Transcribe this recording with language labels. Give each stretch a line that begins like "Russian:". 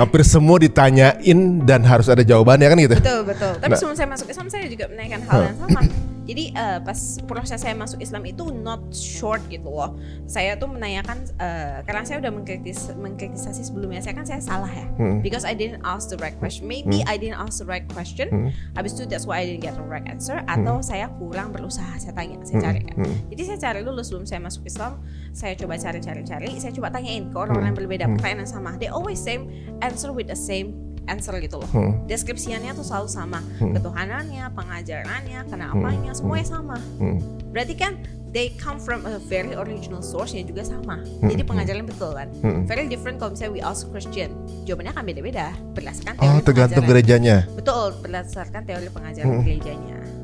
Indonesian: Hampir semua ditanyain dan harus ada jawabannya kan gitu. Betul. Tapi sebelum saya masuk Islam saya juga menanyakan hal yang sama. Jadi pas proses saya masuk Islam itu
English: not short
Indonesian: gitu loh. Saya tuh menanyakan karena saya udah mengkritisasi sebelumnya, saya salah ya.
English: Because I didn't ask the right question. Maybe I didn't ask the right question.
Indonesian: Habis itu
English: that's why I didn't get the right answer.
Indonesian: Atau saya kurang berusaha, saya cari kan. Jadi saya cari dulu sebelum saya masuk Islam. Saya coba cari. Saya coba tanyain ke orang-orang yang berbeda pertanyaan yang sama.
English: They always same answer with the same answer
Indonesian: gitu loh. Deskripsiannya tuh selalu sama. Ketuhanannya, pengajarannya, kenapanya, semuanya sama. Berarti kan
English: they come from a very original source
Indonesian: yang juga sama. Jadi pengajarannya betul kan.
English: Very different
Indonesian: kalau misalnya
English: we ask Christian.
Indonesian: Jawabannya akan beda-beda berdasarkan teori tergantung gerejanya. Betul, berdasarkan teori pengajaran gerejanya.